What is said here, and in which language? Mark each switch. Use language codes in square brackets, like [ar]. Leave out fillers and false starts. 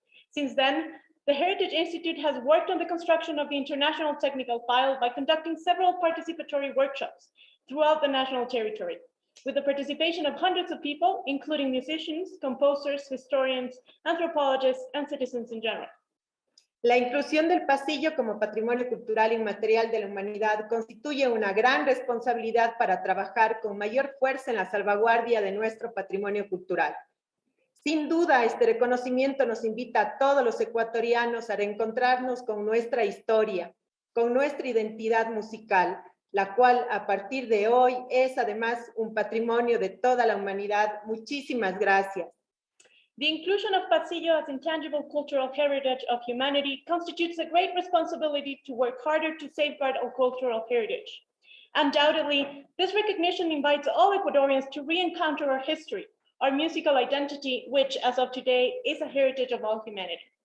[en] Since then, the Heritage Institute has worked on the construction of the international technical file by conducting several participatory workshops throughout the national territory, with the participation of hundreds of people, including musicians, composers, historians, anthropologists, and citizens in general. [es] La inclusión del pasillo como patrimonio cultural inmaterial de la humanidad constituye una gran responsabilidad para trabajar con mayor fuerza en la salvaguardia de nuestro patrimonio cultural. Sin duda, este reconocimiento nos invita a todos los ecuatorianos a reencontrarnos con nuestra historia, con nuestra identidad musical, la cual a partir de hoy es además un patrimonio de toda la humanidad. Muchísimas gracias. [en] The inclusion of pasillo as intangible cultural heritage of humanity constitutes a great responsibility to work harder to safeguard our cultural heritage. Undoubtedly, this recognition invites all Ecuadorians to re-encounter our history, our musical identity, which, as of today, is a heritage of all humanity.